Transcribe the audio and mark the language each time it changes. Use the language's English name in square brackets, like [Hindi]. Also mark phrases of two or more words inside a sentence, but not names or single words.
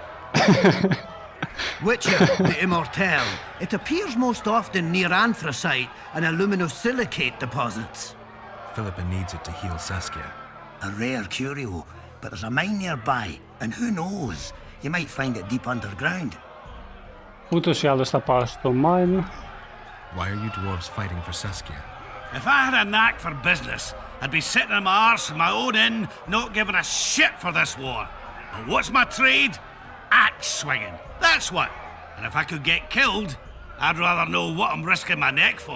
[English] Witcher, the Immortelle. It appears most often near anthracite and aluminosilicate deposits. Philippa needs it to heal Saskia. A rare curio, but there's a mine nearby, and who knows? You might find it deep underground. [Greek] Ούτως ή άλλως θα πάω στο mine. [English] Why are you dwarves fighting for Saskia? If I had a knack for business, I'd be sitting on my arse in my own inn, not giving a shit for this war. And what's my trade? Axe swinging. That's what. And if I could get killed, I'd rather know what I'm risking my neck for.